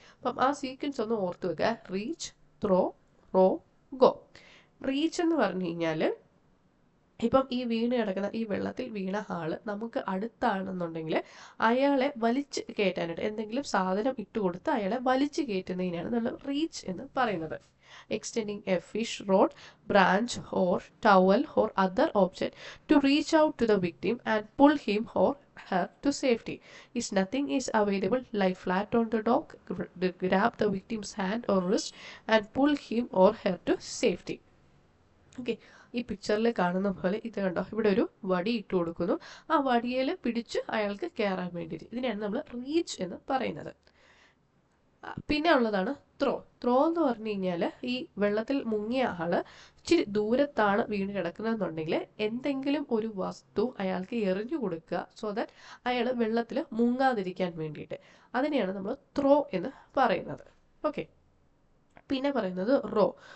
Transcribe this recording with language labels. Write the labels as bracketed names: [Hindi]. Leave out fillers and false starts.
[Malayalam] അപ്പം ആ സീക്വൻസ് ഒന്ന് ഓർത്ത് വെക്കുക. Reach, throw, raw, go. Reach എന്ന് പറഞ്ഞു കഴിഞ്ഞാൽ ഇപ്പം ഈ വെള്ളത്തിൽ വീണ ആള് നമുക്ക് അടുത്താണെന്നുണ്ടെങ്കിൽ അയാളെ വലിച്ച് കയറ്റാനായിട്ട് എന്തെങ്കിലും സാധനം ഇട്ട് കൊടുത്ത് അയാളെ വലിച്ചു കയറ്റുന്നതിനാണ് നമ്മൾ റീച്ച് എന്ന് പറയുന്നത്. [English] Extending a fish rod, branch or towel or other object to reach out to the victim and pull him or her to safety. If nothing is available, lie flat on the dock, grab the victim's hand or wrist and pull him or her to safety. [Malayalam] Okay, ഈ പിക്ചറിൽ കാണുന്ന പോലെ ഇത് കണ്ടോ, ഇവിടെ ഒരു വടി ഇട്ട് കൊടുക്കുന്നു. ആ വടിയിൽ പിടിച്ച് അയാൾക്ക് കയറാൻ വേണ്ടിയിട്ട് ഇതിനെയാണ് നമ്മൾ റീച്ച് എന്ന് പറയുന്നത്. പിന്നെ ഉള്ളതാണ് ത്രോ. ത്രോ എന്ന് പറഞ്ഞു കഴിഞ്ഞാൽ ഈ വെള്ളത്തിൽ മുങ്ങിയ ആള് ഇച്ചിരി ദൂരത്താണ് വീണ് കിടക്കുന്നതെന്നുണ്ടെങ്കിൽ എന്തെങ്കിലും ഒരു വസ്തു അയാൾക്ക് എറിഞ്ഞു കൊടുക്കുക, സോ ദാറ്റ് അയാൾ വെള്ളത്തിൽ മുങ്ങാതിരിക്കാൻ വേണ്ടിയിട്ട്. അതിനെയാണ് നമ്മൾ ത്രോ എന്ന് പറയുന്നത്. ഓക്കെ, പിന്നെ പറയുന്നത് റോ.